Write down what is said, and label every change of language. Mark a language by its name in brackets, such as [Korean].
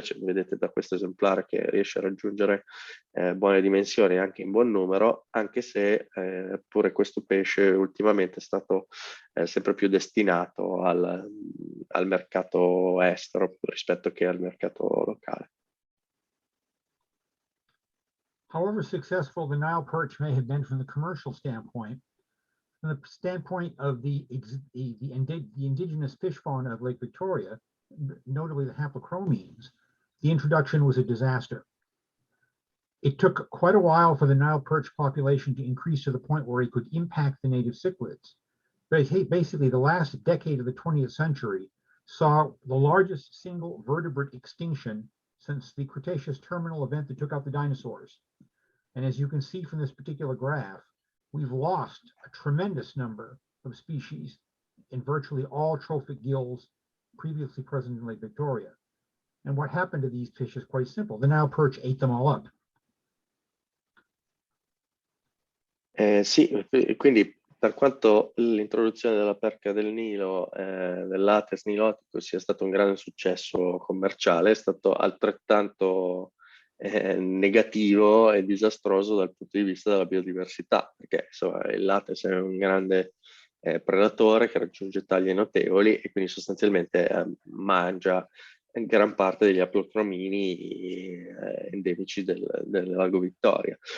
[Italian] Cioè, vedete da questo esemplare che riesce a raggiungere buone dimensioni anche in buon numero, anche se pure questo pesce ultimamente è stato sempre più destinato al mercato estero rispetto che al mercato locale. [English] However successful the Nile perch may have been from the commercial standpoint, from the standpoint of the indigenous fish fauna of Lake Victoria, notably the haplochromines, the introduction was a disaster. It took quite a while for the Nile perch population to increase to the point where it could impact the native cichlids. Basically, the last decade of the 20th century saw the largest single vertebrate extinction since the Cretaceous terminal event that took out the dinosaurs. And as you can see from this particular graph, we've lost a tremendous number of species in virtually all trophic gills previously present in Lake Victoria. And what happened to these fish is quite simple. The Nile perch ate them all up. [Italian] Sì, quindi per quanto l'introduzione della perca del Nilo, del Lattes nilotico, sia stato un grande successo commerciale, è stato altrettanto negativo e disastroso dal punto di vista della biodiversità, perché insomma, il Lattes è un grande predatore che raggiunge taglie notevoli e quindi sostanzialmente mangia gran parte degli haplochromini endemici del lago Vittoria.